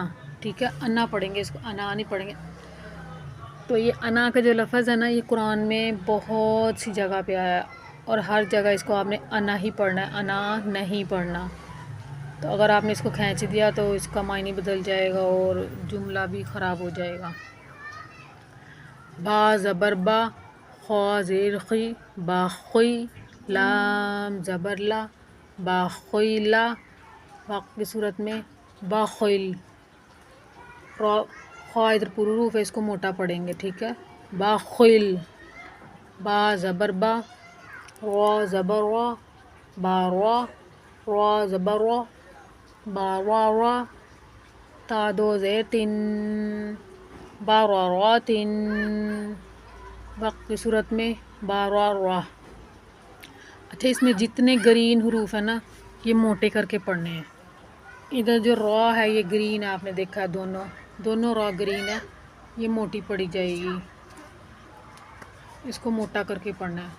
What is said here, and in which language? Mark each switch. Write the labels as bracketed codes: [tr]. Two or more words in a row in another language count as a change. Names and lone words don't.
[ur] ٹھیک ہے، انا پڑھیں گے اس کو، انا نہیں پڑھیں گے. تو یہ انا کا جو لفظ ہے نا یہ قرآن میں بہت سی جگہ پہ آیا ہے اور ہر جگہ اس کو آپ نے انا ہی پڑھنا ہے، انا نہیں پڑھنا. تو اگر آپ نے اس کو کھینچ دیا تو اس کا معنی بدل جائے گا اور جملہ بھی خراب ہو جائے گا. با زبر با، خا زیر خی، باخی. لام زبر لا، باخیلا. واقع کی صورت میں باخیل. خا ادھر پورا حروف ہے، اس کو موٹا پڑھیں گے. ٹھیک ہے، باخیل. با زبر با، را زبر را، باروا. را زبر را، باروا. تا دو زیر تن، باراراتن. وقت کی صورت میں بارارا. اچھا، اس میں جتنے گرین حروف ہیں نا یہ موٹے کر کے پڑھنے ہیں. ادھر جو را ہے یہ گرین ہے، آپ نے دیکھا ہے، دونوں را گرین ہے، یہ موٹی پڑی جائے گی، اس کو موٹا کر کے پڑھنا ہے.